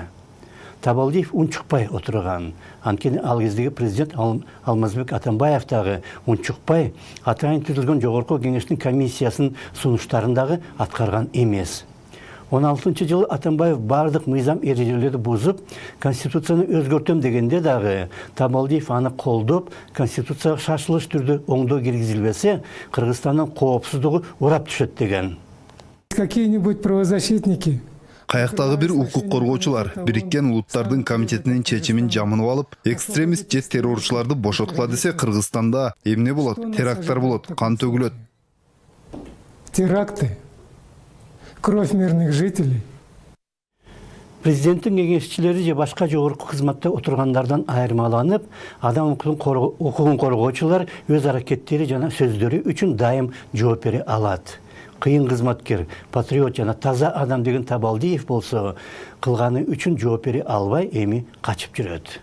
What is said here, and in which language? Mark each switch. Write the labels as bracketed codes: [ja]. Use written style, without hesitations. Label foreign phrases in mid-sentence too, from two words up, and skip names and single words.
[ky] Табалдиев унчукпай отурган. Анткени ал кездеги президент Алмазбек Атамбаев дагы унчукпай атайын түзүлгөн жогорку кеңештин комиссиясынын сунуштарын дагы аткарган эмес. 16 жылы Атамбаев бардык мыйзам эрежелерди бузуп, конституцияны өзгөртөм дегенде дагы Табалдиев аны колдоп, конституцияга шашылыш түрдө оңдоо киргизилбесе, Кыргызстандын коопсуздугу урап түшөт деген. [ru] Какие-нибудь правозащитники [ky] Каяктагы бир укук коргоочулар Бириккен Улуттардын комитетинин чечимин жамынып алып, экстремист же террорчуларды бошоткула десе, Кыргызстанда эмне болот? Теракттар болот, кан төгүлөт. [ru] теракты, кровь мирных жителей. [ky] Президенттин кеңешчилери же башка жогорку кызматта отургандардан айырмаланып, адам укугун коргоочулар өз аракеттери жана сөздөрү үчүн дайым жооп бере алат. Кыйын кызматкер, патриот жана таза адам деген Табалдиев болсо, кылганы үчүн жооп бере албай эми качып жүрөт.